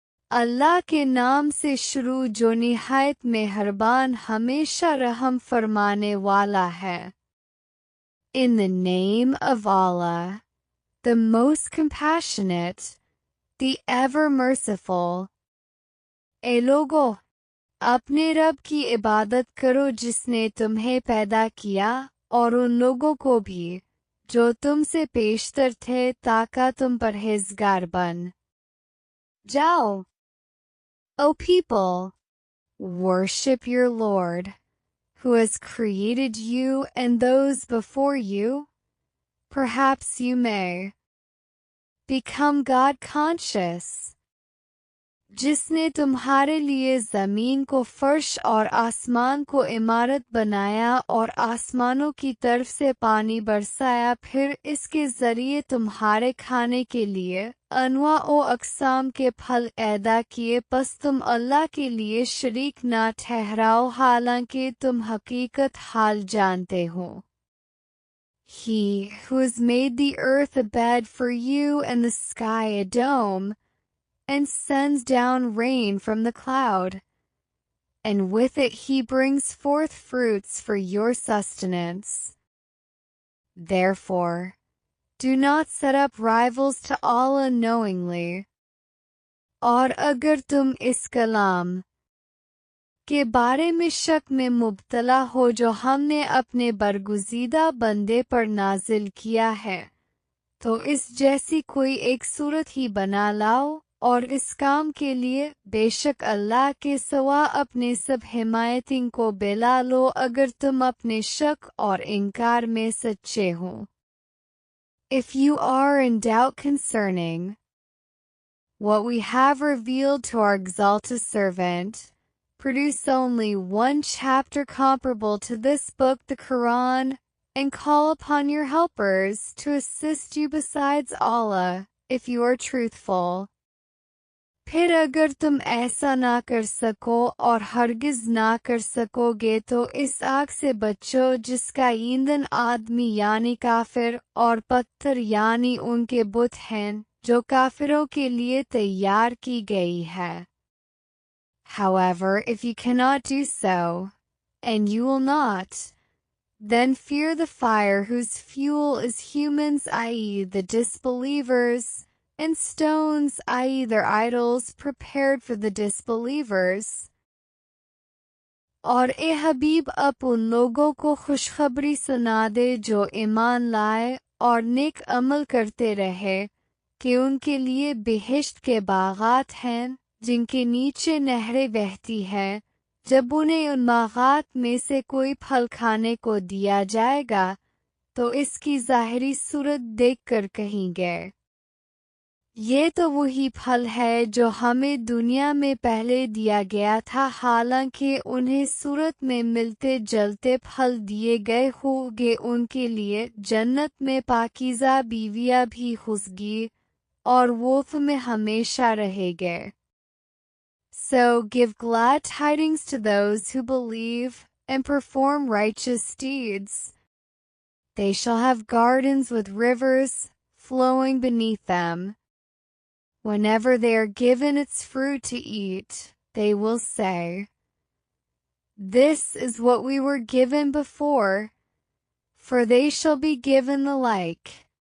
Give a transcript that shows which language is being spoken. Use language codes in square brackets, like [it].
[hi] अल्लाह के नाम से शुरू जो निहायत मेहरबान हमेशा रहम फरमाने वाला है। [en] In the name of Allah, the most compassionate, the ever merciful. [hi] ए लोगो, अपने रब की इबादत करो जिसने तुम्हें पैदा किया और उन लोगों को भी जो तुमसे पेशतर थे ताकि तुम परहेजगार बन जाओ। [en] O people, worship your Lord, who has created you and those before you. Perhaps you may become God conscious. [hi] जिसने तुम्हारे लिए ज़मीन को फर्श और आसमान को इमारत बनाया और आसमानों की तरफ से पानी बरसाया, फिर इसके ज़रिए तुम्हारे खाने के लिए अनवा ओ अक़साम के फल पैदा किए, बस तुम अल्लाह के लिए शरीक ना ठहराओ हालांकि तुम हकीकत हाल जानते हो। [en] He who has made the earth a bed for you and the sky a dome, and sends down rain from the cloud, and with it he brings forth fruits for your sustenance. Therefore, do not set up rivals to Allah knowingly. [hi] और अगर तुम इस कलाम के बारे में शक में मुब्तला हो जो हमने अपने बरगुज़ीदा बंदे पर नाजिल किया है, तो इस जैसी कोई एक सूरत ही बना लाओ और इस काम के लिए बेशक अल्लाह के सिवा अपने सब हिमायतिन को बुला लो अगर तुम अपने शक और इनकार में सच्चे हो। [en] If you are in doubt concerning what we have revealed to our exalted servant, produce only one chapter comparable to this book, the Quran, and call upon your helpers to assist you besides Allah, if you are truthful. [hi] फिर अगर तुम ऐसा ना कर सको और हरगिज ना कर सकोगे तो इस आग से बचो जिसका ईंधन आदमी यानी काफिर और पत्थर यानी उनके बुत हैं जो काफिरों के लिए तैयार की गई है। [en] However, if you cannot do so, and you will not, then fear the fire whose fuel is humans, i.e. the disbelievers, and stones, i.e. their idols prepared for the disbelievers. [hi] और ए हबीब अब उन लोगों को खुशखबरी सुना दे जो ईमान लाए और नेक अमल करते रहे कि उनके लिए बेहिश्त के बागात हैं जिनके नीचे नहरें बहती हैं, जब उन्हें उन बागात में से कोई फल खाने को दिया जाएगा तो इसकी ज़ाहिरी सूरत देखकर कहेंगे, ये तो वही फल है जो हमें दुनिया में पहले दिया गया था, हालांकि उन्हें सूरत में मिलते जलते फल दिए गए होंगे, उनके लिए जन्नत में पाकीज़ा बीवियां भी होंगी और वो में हमेशा रहेंगे। [en] So give glad tidings to those who believe and perform righteous deeds. They shall have gardens with rivers flowing beneath them. Whenever they are given its fruit to eat, they will say, "This is what we were given before," for they shall be given the like.